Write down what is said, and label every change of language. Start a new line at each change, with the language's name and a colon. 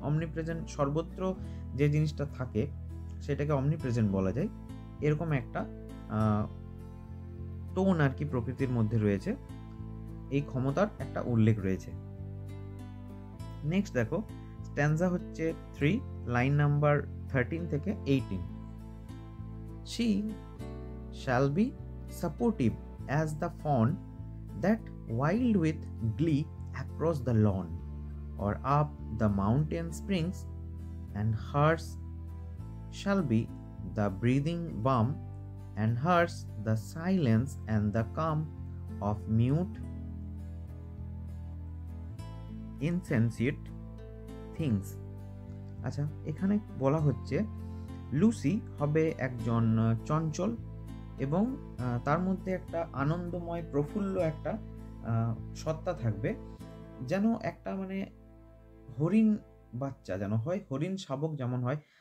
Bangla: অমনিপ্রেজেন্ট, সর্বত্র যে জিনিসটা থাকে সেটাকে অমনিপ্রেজেন্ট বলা যায়। এরকম একটা টোন আর কি প্রকৃতির মধ্যে রয়েছে, এই ক্ষমতার একটা উল্লেখ রয়েছে। নেক্সট দেখো, স্ট্যান্জা হচ্ছে 3, লাইন নাম্বার 13 থেকে 18।
English: She shall be supportive as the fawn that wild with glee across the lawn or up the mountain springs, and hers shall be the breathing balm, and hers the silence and the calm of mute insensate things.
Bangla: আচ্ছা, এখানে বলা হচ্ছে Lucy হবে একজন চঞ্চল, এবং তার মধ্যে একটা আনন্দময় প্রফুল্ল একটা সত্তা থাকবে, যেন একটা হরিণ বাচ্চা যেন হয়, হরিণ শাবক যেমন হয়।